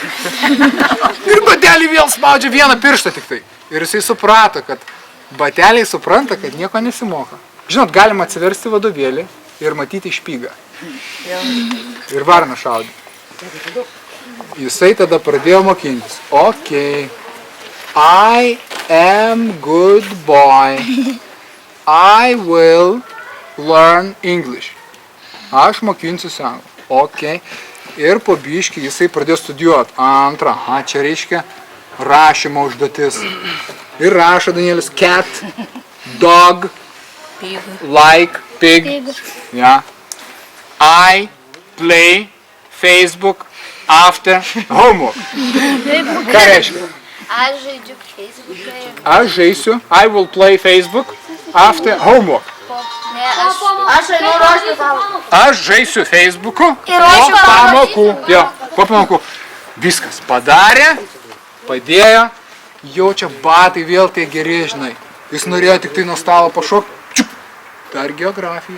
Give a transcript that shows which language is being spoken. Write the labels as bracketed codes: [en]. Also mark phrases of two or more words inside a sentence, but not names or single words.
[lt] Ir batelį vėl spaudžia vieną pirštą tik tai. Ir jisai suprato, kad bateliai supranta, kad nieko nesimoka. Žinot, galima atsiversti vadovėlį ir matyti špygą. Ir varną šaudė. Jisai tada pradėjo mokintis. [en] Okay. I am good boy. I will learn English. [lt] Aš mokinsiuosi anglų. Ok. Ir po biškį jisai pradėjo studijuoti. Antrą. Čia reiškia rašymo užduotis. Ir rašo Danielius [en] cat, dog, like, pig. Yeah. I play Facebook after homework. [lt] Ką reiškia? Aš žaidžiu Facebook'e. Aš žaisiu. [en] I will play Facebook after homework. [lt] Aš žaisiu Facebook'u po pamokų. Jo, po pamokų. Viskas padarė, padėjo, jaučia batai vėl tie geri, žinai. Jis norėjo tik tai nuo stalo pašokti. Dar geografija.